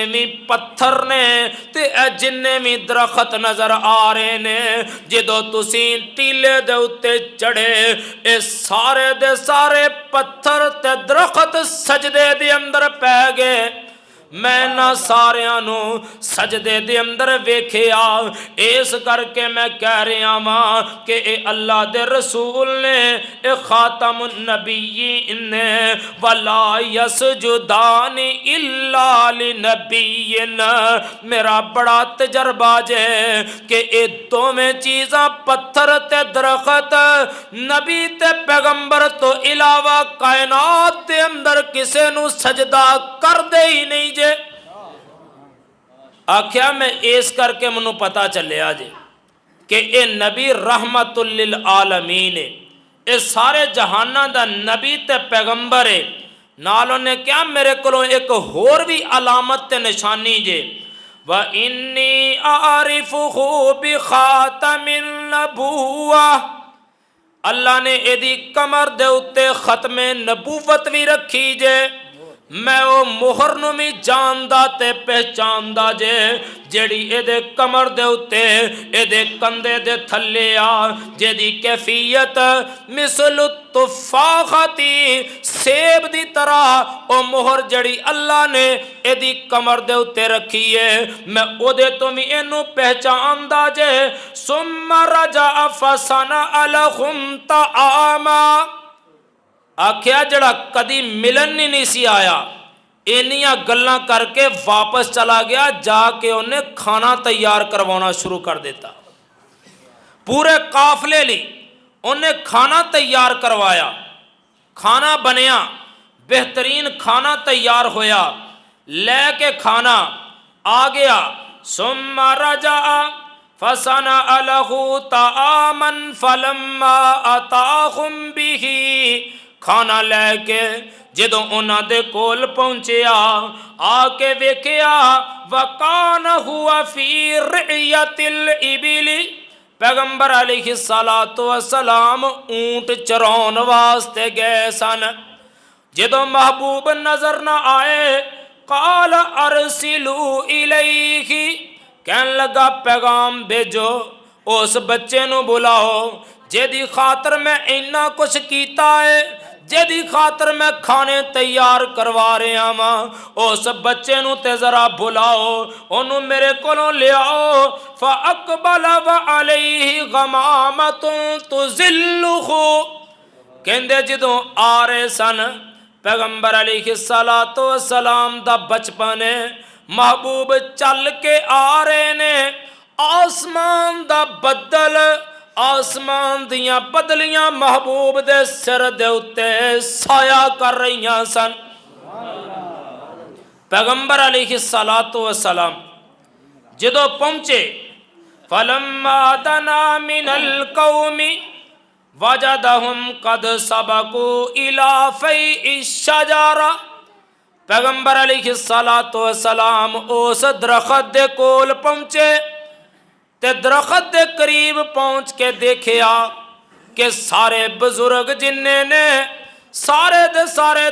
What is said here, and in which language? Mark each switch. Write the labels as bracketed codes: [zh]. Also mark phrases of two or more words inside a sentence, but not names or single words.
[pa] بھی پتھر نے تے اے جننے بھی درخت نظر آ رہے نے جدو تسی ٹیلے دے اتے چڑھے اے سارے دے سارے پتھر تے درخت سجدے دے اندر پہ گئے میں نہ ساریاں نو سجدے دے اندر ویکھیا اس کر کے میں کہہ رہا ماں کہ اے اللہ دے رسول نے اے خاتم النبیین نے [ar] ولا یسجدان الا لنبی [pa] میرا بڑا تجربہ جے کہ اے دو میں چیزاں پتھر تے درخت نبی تے پیغمبر تو علاوہ کائنات دے اندر کسے نو سجدہ کر دے ہی نہیں جے آکھیا میں اس کر کے منو پتا چلے آجے کہ اے نبی رحمت للعالمین ہے اے سارے جہانہ دا نبی تے پیغمبر ہے نالوں نے کیا میرے کلوں ایک ہور بھی علامت تے نشانی جے [ar] وَإِنِّي أَعْرِفُهُ بِخَاتَمِ النَّبُوَّةِ [pa] اللہ نے ایدی کمر دے اتے ختم نبوت بھی رکھی جے میں وہ مہر نو بھی جاندا تے پہچاندا جے جیڑی اے دے کمر دے اتے اے دے کندھے دے تھلے آ جیدی کیفیت مثل التفاختی سیب دی طرح او مہر جڑی اللہ نے اے دی کمر دے اتے رکھی ہے میں او دے تو بھی اینو پہچاندا جے [ar] ثم رجع فصنع لهم طعاما [pa] آکھیا جڑا کدی ملن نہیں سی آیا اینیاں گلاں کر کے واپس چلا گیا جا کے انہیں کھانا تیار کروانا شروع کر دیتا پورے قافلے لی انہیں کھانا تیار کروایا کھانا بنیا بہترین کھانا تیار ہویا لے کے کھانا آ گیا ثم [ar] رجع فصنع له طعاما فلما اتاهم به [pa] کھانا لے کے جدوں انہاں دے کول پہنچیا آ کے ویکھیا [ar] وکان ہوا فی رعیت الابل [pa] پیغمبر علیہ السلام اونٹ چرون واسطے گئے سن جدوں محبوب نظر نہ آئے [ar] قال ارسلوا الیہ [pa] کہن لگا پیغام بھیجو اس بچے نو بلاؤ جیدی خاطر میں اینا کچھ کیتا ہے جیدی خاطر میں کھانے تیار کروا رہا ماں اس بچے نو تے ذرا بلاؤ انہوں میرے کولوں لے آؤ [ar] فاقبل وعلیہ غمامۃ تظلہ [pa] کہندے جدوں آ رہے سن پیغمبر علیہ السلام دا بچپن محبوب چل کے آ رہے نے آسمان دا بدل آسمان دیاں بدلیاں محبوب دے سر دے اتے سایہ کر رہیاں سن پیغمبر علیہ السلام جدو پہنچے [ar] فلما دنا من القوم وجدهم قد سبقوا الى فیء الشجرہ [pa] پیغمبر علیہ السلام اس درخت دے کول پہنچے تے درخت دے قریب پہنچ کے دیکھیا کہ سارے بزرگ جننے نے سارے دے سارے